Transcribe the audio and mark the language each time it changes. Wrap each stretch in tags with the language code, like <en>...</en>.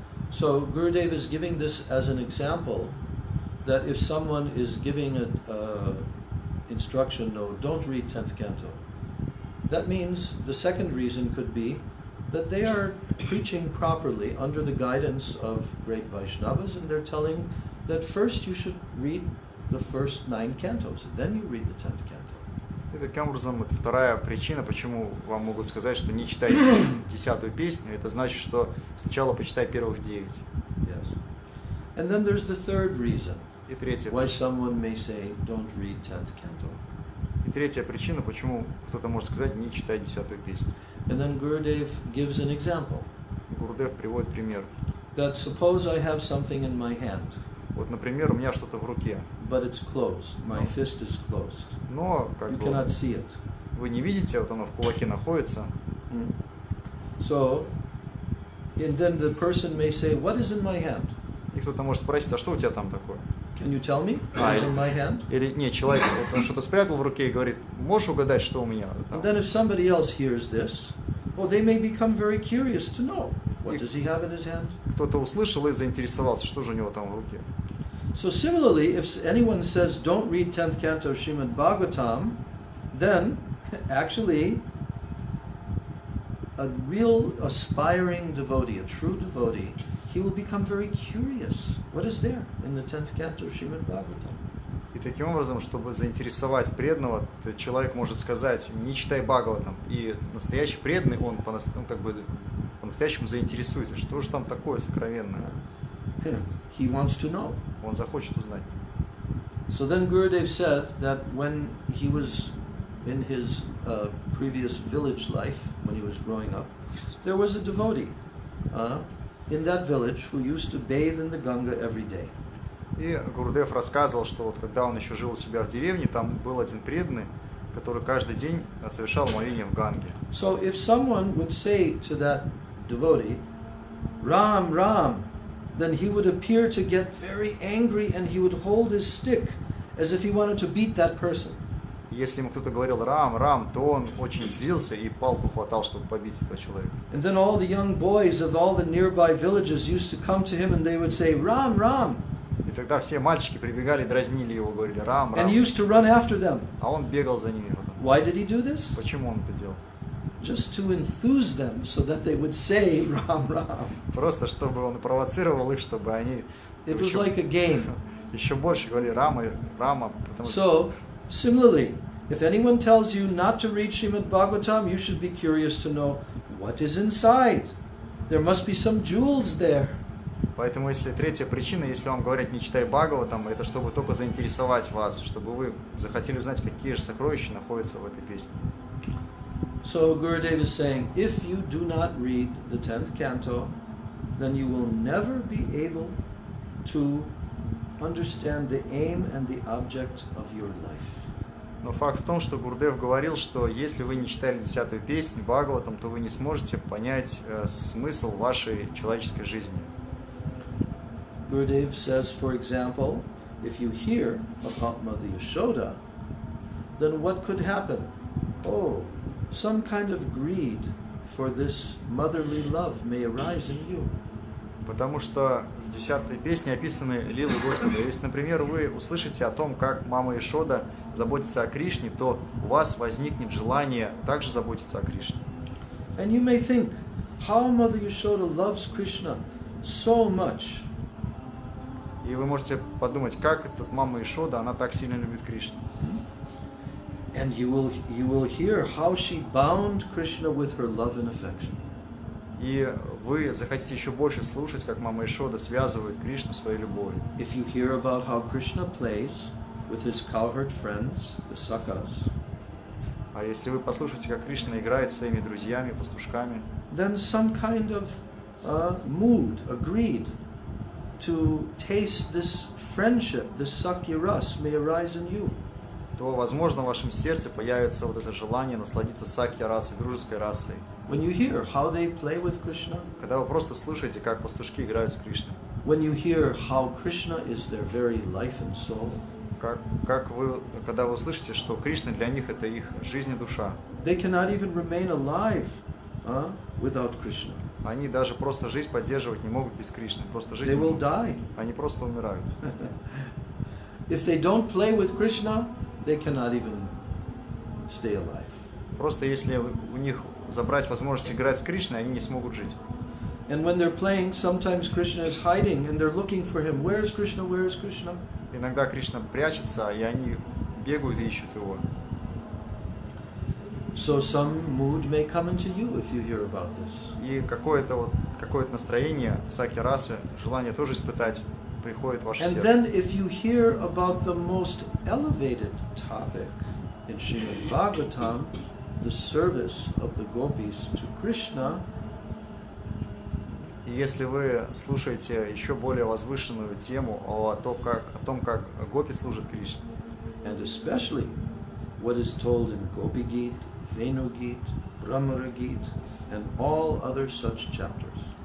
<en>So Gurudev is giving this as an example that if someone is giving an instruction, no, don't read 10th canto. That means the second reason could be that they are preaching properly under the guidance of great Vaishnavas, and they're telling that first you should read the first 9 cantos, then you read the 10th canto.</en> <ru>И таким образом, это вторая причина, почему вам могут сказать, что не читай 10-ю песню. Это значит, что сначала почитай первых 9.</ru> <en>Yes. And then there's the third reason</en> <ru>И третья,</ru> <en>why someone may say, don't read 10th canto.</en> <ru>и третья причина, почему кто-то может сказать, не читай 10-ю песню.</ru> <en>And then Gurudev gives an example.</en> <ru>Гурудев приводит пример.</ru> <en>That suppose I have something in my hand,</en> <ru>Вот, например, у меня что-то в руке,</ru> <en>but it's closed. My fist is closed.</en> <ru>но как</ru> <en>You</en> <ru>бы</ru> <en>cannot see it.</en> <ru>вы не видите, вот оно в кулаке находится.</ru> <en>So, and then the person may say, what is in my hand?</en> <ru>И кто-то может спросить, а что у тебя там такое?</ru> <en>Can you tell me what is in my hand?</en> <ru>Или нет, человек вот, он что-то спрятал в руке и говорит, можешь угадать, что у меня там?</ru> <en>And then if somebody else hears this, well, they may become very curious to know, what does he have in his hand?</en> <ru>Кто-то услышал и заинтересовался, что же у него там в руке.</ru> <en>So similarly, if anyone says, don't read 10th canto of Srimad Bhagavatam, then actually a real aspiring devotee, a true devotee, he will become very curious. What is there in the 10th canto of Srimad Bhagavatam?</en> <ru>И таким образом, чтобы заинтересовать преданного, человек может сказать, не читай Бхагаватам. И настоящий преданный, он как бы по-настоящему заинтересуется, что же там такое сокровенное.</ru> <en>He wants to know.</en> <ru>Он захочет узнать.</ru> <en>So then Gurudev said that when he was in his previous village life, when he was growing up, there was a devotee in that village who used to bathe in the Ganga every day.</en> <ru>И Гурудев рассказывал, что вот когда он еще жил у себя в деревне, там был один преданный, который каждый день совершал моление в Ганге.</ru> <en>So if someone would say to that devotee, Ram, Ram, then he would appear to get very angry and he would hold his stick as if he wanted to beat that person.</en> <ru>Если ему кто-то говорил «Рам, Рам», то он очень злился и палку хватал, чтобы побить этого человека.</ru> <en>And then all the young boys of all the nearby villages used to come to him and they would say, Ram, Ram.</en> <ru>И тогда все мальчики прибегали, дразнили его, говорили «Рам, Рам».</ru> <en>And he used to run after them.</en> <ru>А он бегал за ними потом.</ru> <en>Why did he do this?</en> <ru>Почему он это делал?</ru> <en>Just to enthuse them so that they would say Ram, Ram.</en> <ru>Просто чтобы он провоцировал их, чтобы они</ru> <en>It was like a game.</en> <ru>еще больше говорили «Рама, Рама». Потому что...</ru> <en>So, similarly, if anyone tells you not to read Srimad Bhagavatam, you should be curious to know what is inside. There must be some jewels there.</en> <ru>Поэтому, если третья причина, если вам говорят «не читай Бхагаватам», это чтобы только заинтересовать вас, чтобы вы захотели узнать, какие же сокровища находятся в этой песне.</ru> <en>So Gurudev is saying, if you do not read the 10th canto, then you will never be able to understand the aim and the object of your life.</en> <ru>Но факт в том, что Гурудев говорил, что если вы не читали 10-ю песнь Бхагаватам, то вы не сможете понять смысл вашей человеческой жизни.</ru> <en>Gurudev says, for example, if you hear about Mother Yashoda, then what could happen? Oh, some kind of greed for this motherly love may arise in you.</en> <ru>Потому что в 10-й песне описаны лилы Господа. Если, например, вы услышите о том, как мама Ишода заботится о Кришне, то у вас возникнет желание также заботиться о Кришне.</ru> <en>And you may think, how Mother Yashoda loves Krishna so much.</en> <ru>И вы можете подумать, как эта мама Ишода, она так сильно любит Кришну.</ru> <en>And you will hear how she bound Krishna with her love and affection.</en> <ru>И вы захотите еще больше слушать, как мама Ишода связывает Кришну своей любовью.</ru> <en>If you hear about how Krishna plays with his cowherd friends, the Sakas,</en> <ru>А если вы послушаете, как Кришна играет со своими друзьями, пастушками,</ru> <en>then some kind of mood, a greed to taste this friendship, this Sakya Ras may arise in you.</en> <ru>то, возможно, в вашем сердце появится вот это желание насладиться сакья расой, дружеской расой.</ru> <en>When you hear how they play with Krishna,</en> <ru>Когда вы просто слушаете, как пастушки играют с Кришной,</ru> <en>when you hear how Krishna is their very life and soul,</en> <ru>когда вы услышите, что Кришна для них это их жизнь и душа,</ru> <en>they cannot even remain alive without Krishna.</en> <ru>они даже просто жизнь поддерживать не могут без Кришны, просто жить</ru> <en>They</en> <ru>не</ru> <en>will</en> <ru>могут.</ru> <en>die.</en> <ru>Они просто умирают.</ru> <en>If they don't play with Krishna, they cannot even stay alive.</en> <ru>Просто если у них забрать возможность играть с Кришной, они не смогут жить.</ru> <en>And when they're playing, sometimes Krishna is hiding and they're looking for him. Where is Krishna? Where is Krishna?</en> <ru>Иногда Кришна прячется, и они бегают и ищут его.</ru> <en>So some mood may come into you if you hear about this.</en> <ru>И какое-то настроение сакья расы, желание тоже испытать, приходит в ваше</ru> <en>And</en> <ru>сердце.</ru> <en>then if you hear about the most elevated topic in Srimad Bhagavatam, the service of the gopis to Krishna,</en> <ru>И если вы слушаете еще более возвышенную тему о том, как гопи служат Кришне,</ru> <en>and especially what is told in Gopi Gita, Venu Gita, Brahmara Gita, and all other such chapters.</en>